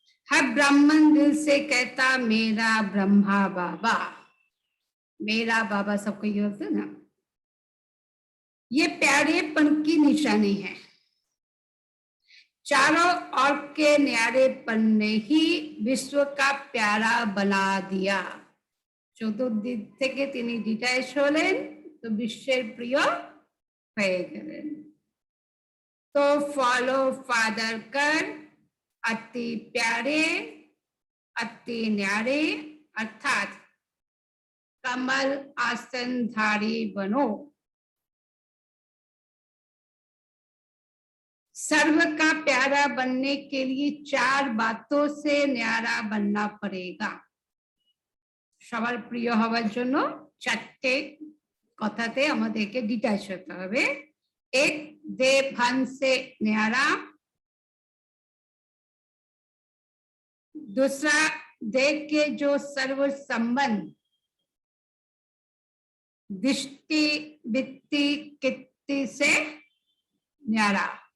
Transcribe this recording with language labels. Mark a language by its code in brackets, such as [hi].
[hi] हर ब्राह्मण दिल से कहता मेरा ब्रह्मा बाबा, मेरा बाबा सबको ये होता है ना। ये प्यारेपन की निशानी है। चारों ओर के न्यारेपन ने ही विश्व का प्यारा बना दिया। [bn] चतुर्दिक থেকে তিনি ডিটাচ হলেন তো বিশ্বের প্রিয় হয়ে গেলেন। [hi] तो फॉलो फादर कर अति प्यारे अति न्यारे अर्थात कमल आसनधारी बनो। सर्व का प्यारा बनने के लिए चार बातों से न्यारा बनना पड़ेगा। [bn] সবার প্রিয় হওয়ার জন্য চারটে কথাতে আমাদেরকে ডিটাচ হতে হবে। [hi] एक देह भान से न्यारा, दूसरा देह के जो सर्व संबंध दृष्टि वित्ति कित्ति से न्यारा,